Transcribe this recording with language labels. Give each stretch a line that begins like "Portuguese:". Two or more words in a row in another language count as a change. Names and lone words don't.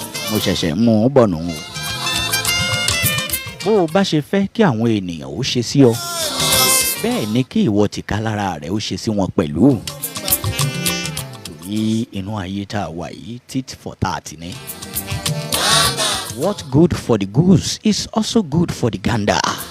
Yoruba: Mo ṣẹ̀ṣẹ̀ mú un bọ̀ nù. Bó o bá ṣe fẹ́ kí àwọn ènìyàn ó ṣe sí ọ, bẹ́ẹ̀ ni kí ìwọ tìkálára rẹ ó ṣe sí wọn pẹ̀lú. Torí inú ayé tá a wà yìí,
English: tit for tat ni. What good for the goose is also good for the gander.